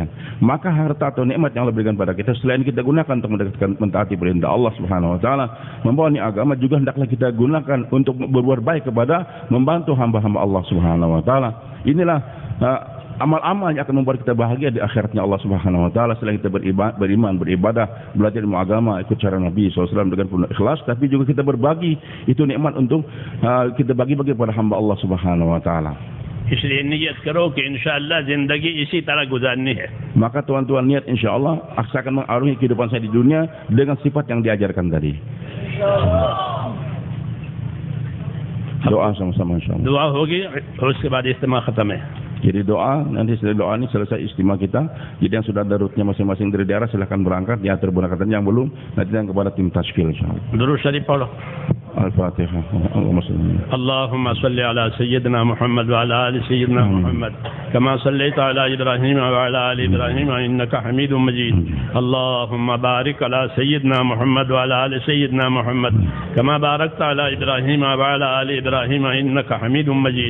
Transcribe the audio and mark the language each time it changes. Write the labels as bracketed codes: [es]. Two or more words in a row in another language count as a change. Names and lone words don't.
[id] Maka harta atau nikmat yang Allah berikan pada kita selain kita gunakan untuk mentaati perintah Allah [ar] سبحانه وتعالى, [id] membawa ini agama, juga hendaklah kita gunakan untuk berbuat baik kepada membantu hamba-hamba Allah Subhanahu wa Ta'ala. Inilah amal-amal yang akan membuat kita bahagia di akhiratnya Allah [ar] سبحانه وتعالى. [id] Selain kita beriman, beribadah, belajar ilmu agama, ikut cara Nabi SAW dengan penuh ikhlas, tapi juga kita berbagi itu nikmat untuk kita bagi-bagi kepada hamba Allah [ar] سبحانه وتعالى. [hi] इसलिए नियत करो कि इंशाअल्लाह जिंदगी इसी तरह गुजारनी है। [id] Maka tuan-tuan niat insyaallah akan mengarungi kehidupan saya di dunia dengan sifat yang diajarkan tadi. Doa sama-sama insyaallah. [hi] दुआ होगी और उसके बाद इज्तिमा खत्म है। [id] Jadi doa, nanti setelah doa ini selesai istimewa kita. Jadi yang sudah ada rutenya masing-masing dari daerah silahkan berangkat, diatur berangkatan, yang belum nanti yang kepada tim tashkil insyaallah. [hi] दुरूद शरीफ पढ़ो। Al-Fatihah. [ar] اللهم صل على سيدنا محمد وعلى آل سيدنا محمد كما صليت على إبراهيم وعلى آل إبراهيم إنك حميد مجيد. اللهم بارك على سيدنا محمد وعلى آل سيدنا محمد كما باركت على إبراهيم وعلى آل إبراهيم إنك حميد مجيد.